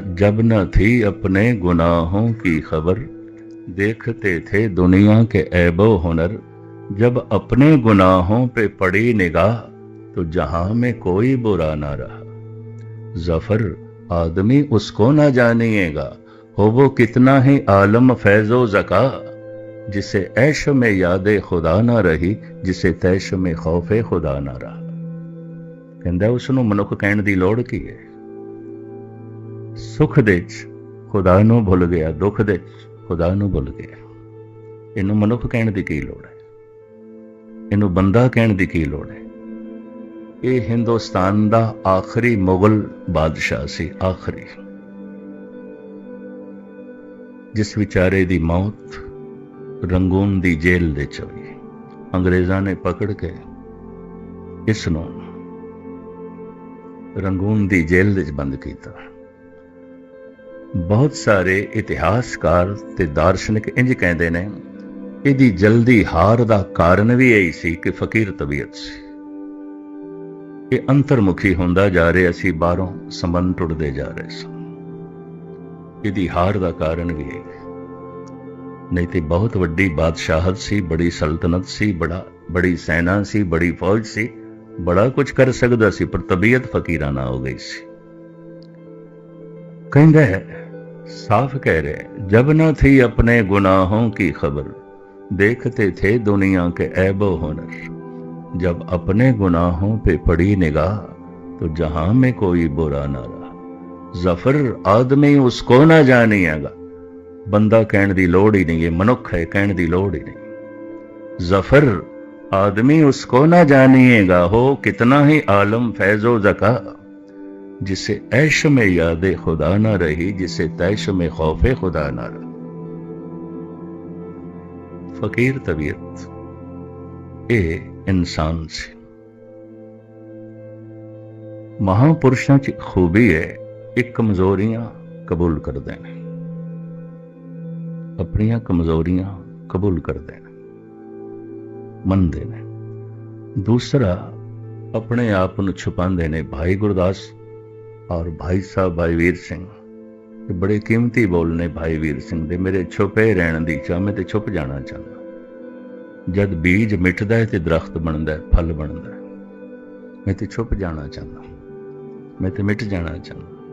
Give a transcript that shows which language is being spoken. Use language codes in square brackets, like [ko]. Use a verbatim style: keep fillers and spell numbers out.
[ur] جب نہ تھی اپنے گناہوں کی خبر، دیکھتے تھے دنیا کے عیب و ہنر۔ جب اپنے گناہوں پہ پڑی نگاہ، تو جہاں میں کوئی برا نہ رہا۔ ظفر آدمی اس کو نہ جانیے گا، ہو وہ کتنا ہی عالم فیض و زکا۔ جسے عیش میں یاد خدا نہ رہی، جسے تیش میں خوف خدا نہ رہا۔ [pa] ਕਹਿੰਦਾ ਉਸਨੂੰ ਮਨੁੱਖ ਕਹਿਣ ਦੀ ਲੋੜ ਕੀ ਹੈ? ਸੁੱਖ ਦੇ 'ਚ ਖੁਦਾ ਨੂੰ ਭੁੱਲ ਗਿਆ, ਦੁੱਖ ਦੇ 'ਚ ਖੁਦਾ ਨੂੰ ਭੁੱਲ ਗਿਆ। ਇਹਨੂੰ ਮਨੁੱਖ ਕਹਿਣ ਦੀ ਕੀ ਲੋੜ ਹੈ? ਇਹਨੂੰ ਬੰਦਾ ਕਹਿਣ ਦੀ ਕੀ ਲੋੜ ਹੈ? ਇਹ ਹਿੰਦੁਸਤਾਨ ਦਾ ਆਖਰੀ ਮੁਗਲ ਬਾਦਸ਼ਾਹ ਸੀ, ਆਖਰੀ, ਜਿਸ ਵਿਚਾਰੇ ਦੀ ਮੌਤ ਰੰਗੂਨ ਦੀ ਜੇਲ੍ਹ ਦੇ 'ਚ ਹੋਈ। ਅੰਗਰੇਜ਼ਾਂ ਨੇ ਪਕੜ ਕੇ ਇਸ ਨੂੰ ਰੰਗੂਨ ਦੀ ਜੇਲ੍ਹ ਵਿੱਚ ਬੰਦ ਕੀਤਾ। ਬਹੁਤ ਸਾਰੇ ਇਤਿਹਾਸਕਾਰ ਤੇ ਦਾਰਸ਼ਨਿਕ ਇੰਜ ਕਹਿੰਦੇ ਨੇ, ਇਹਦੀ ਜਲਦੀ ਹਾਰ ਦਾ ਕਾਰਨ ਵੀ ਇਹੀ ਸੀ ਕਿ ਫਕੀਰ ਤਬੀਅਤ ਸੀ। ਇਹ ਅੰਤਰਮੁਖੀ ਹੁੰਦਾ ਜਾ ਰਿਹਾ ਸੀ, ਬਾਹਰੋਂ ਸੰਬੰਧ ਟੁੱਟਦੇ ਜਾ ਰਹੇ ਸਨ। ਇਹਦੀ ਹਾਰ ਦਾ ਕਾਰਨ ਵੀ ਇਹ, ਨਹੀਂ ਤੇ ਬਹੁਤ ਵੱਡੀ ਬਾਦਸ਼ਾਹਤ ਸੀ, ਬੜੀ ਸਲਤਨਤ ਸੀ, ਬੜਾ ਬੜੀ ਸੈਨਾ ਸੀ, ਬੜੀ ਫੌਜ ਸੀ, ਬੜਾ ਕੁਝ ਕਰ ਸਕਦਾ ਸੀ, ਪਰ ਤਬੀਅਤ ਫਕੀਰਾਨਾ ਹੋ ਗਈ ਸੀ। ਕਹਿੰਦਾ ਹੈ, ਸਾਫ਼ ਕਹਿ ਰਹੇ, [ur] ਜਬ نہ تھی اپنے گناہوں کی خبر، دیکھتے تھے دنیا کے عیب و ہنر۔ جب اپنے گناہوں پہ پڑی نگاہ، تو جہاں میں کوئی برا نہ رہا۔ ظفر آدمی اس کو نہ جانیے گا, [pa] بندہ کہن دی لوڑ ہی نہیں, [ur] یہ منک ہے, کہن دی لوڑ ہی نہیں। ظفر آدمی اس کو نہ جانیے گا, ہو کتنا ہی عالم فیض و زکا۔ جسے عیش میں یاد خدا نہ رہی, جسے تیش میں خوف خدا نہ رہا۔ فقیر طبیعت اے انسان سے [pa] ਮਹਾਂਪੁਰਸ਼ਾਂ 'ਚ ਖੂਬੀ ਹੈ, ਇਹ ਕਮਜ਼ੋਰੀਆਂ ਕਬੂਲ ਕਰਦੇ ਨੇ, ਆਪਣੀਆਂ ਕਮਜ਼ੋਰੀਆਂ ਕਬੂਲ ਕਰਦੇ ਨੇ, ਮੰਨਦੇ ਨੇ। ਦੂਸਰਾ, ਆਪਣੇ ਆਪ ਨੂੰ ਛੁਪਾਉਂਦੇ ਨੇ। ਭਾਈ ਗੁਰਦਾਸ ਔਰ ਭਾਈ ਸਾਹਿਬ ਭਾਈ ਵੀਰ ਸਿੰਘ, ਇਹ ਬੜੇ ਕੀਮਤੀ ਬੋਲ ਨੇ ਭਾਈ ਵੀਰ ਸਿੰਘ ਦੇ, ਮੇਰੇ ਛੁਪੇ ਰਹਿਣ ਦੀ ਚਾਹ, ਮੈਂ ਤੇ ਛੁਪ ਜਾਣਾ ਚਾਹੁੰਦਾ। ਜਦ ਬੀਜ ਮਿਟਦਾ ਹੈ ਤੇ ਦਰਖਤ ਬਣਦਾ ਹੈ, ਫਲ ਬਣਦਾ ਹੈ। ਮੈਂ ਤੇ ਛੁਪ ਜਾਣਾ ਚਾਹੁੰਦਾ, ਮੈਂ ਤੇ ਮਿਟ ਜਾਣਾ ਚਾਹੁੰਦਾ।